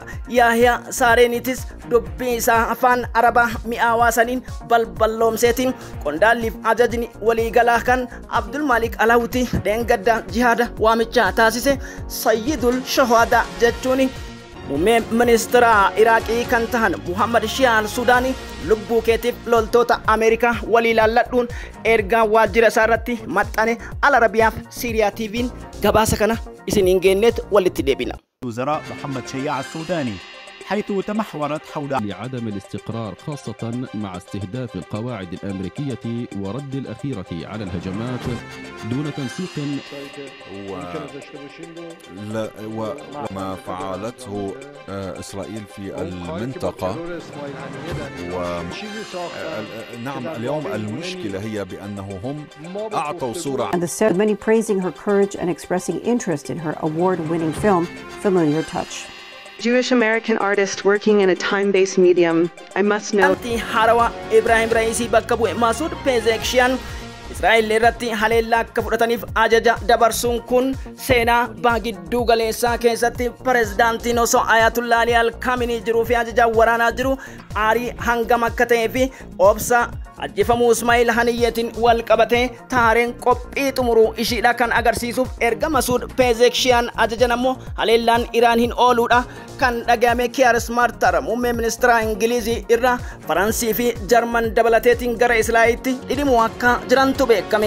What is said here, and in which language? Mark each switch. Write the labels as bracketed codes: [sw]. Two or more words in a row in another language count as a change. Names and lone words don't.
[om] Yahyaa Saareenitis dubbii isaa afaan Arabaa mi'aawaa saniin balballoomseetiin qondaalliif ajajni waliigalaa kan Abdul Malik Alawuti deengadda jihaada waamicha taasise Sayyidul Shuhada jechuun muummee ministeera Iraaqii kan tahan Muhammad Shia al-Sudaanii lubbuu keetiif loltoota Ameerikaa walii ilaalladhuun ergaa waajjira isaa irratti maxxane Al Arabiyaaf Siiriyaa TV'n gabaasa kana isiniin geenneet walitti deebina. [ar] وزراء محمد شياع السوداني حيث تمحورت حول لعدم الاستقرار خاصة مع استهداف القواعد الأمريكية ورد الأخيرة على الهجمات دون تنسيق وما فعلته إسرائيل في المنطقة نعم اليوم المشكلة هي بأنه هم أعطوا صورة. [en] And the many praising her courage and expressing interest in her award-winning film Familiar Touch. Jewish American artist working in a time-based medium. I must know. [om] Anti Harawa Ibrahim Raisi bakka bu'e Masoud Pezeshkian Israa'el irratti haleellaa akka fudhataniif ajaja dabarsuun kun seenaa baagidduu galeessaa keessatti pirezidaantiin osoo Ayatollah Ali Al-Khamenei jiruu fi ajaja waraanaa jiru aarii hangam akka ta'ee fi obsa ajjifamuu Ismaa'il Haniyyeetiin wal qabatee taareen qophii xumuruu ishiidha kan agarsiisuuf erga Masoud Pezeshkian ajajan ammoo haleellaan Iraan hin ooluudha kan dhagahame Keir Starmer muummee ministeera Ingilizii irra Faransii fi Jarman dabalateetiin gara Israa'elitti dhidhimuu akka jirantu beekame.